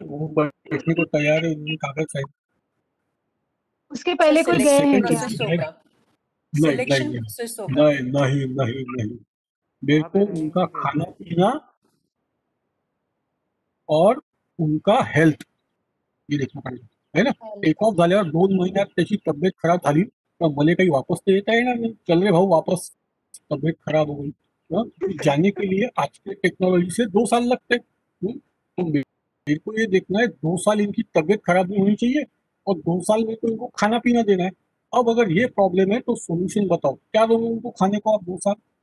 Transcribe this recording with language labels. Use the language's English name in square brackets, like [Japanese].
[Hindi] वो बैठने को तैयार है, उनके कागज है. उसके पहले कोई गए हैं सिलेक्शन क्या? प्रोसेस होगा. नहीं सिलेक्शन नहीं प्रोसेस होगा. नहीं नहीं नहीं नहीं. मेरे को उनका खाना पीना और उनका हेल्थ [Marathi] हे देखणं पडेल, [Hindi] है ना. [Marathi] टेक ऑफ झाल्यावर 2 महिन्यात त्याची तब्येत खराब झाली तर मला काही वापस तर येता येणार नाही. [Hindi] चल रे भाऊ वापस, तबीयत खराब हो गई. जाने के लिए आज के टेक्नोलॉजी से 2 साल लगते हैं. तो मेरे को ये देखना है 2 साल इनकी तबीयत खराब नहीं होनी चाहिए और 2 साल मेरे को इनको खाना पीना देना है. अब अगर ये प्रॉब्लम है तो सॉल्यूशन बताओ, क्या दोगे उनको खाने को आप 2 साल?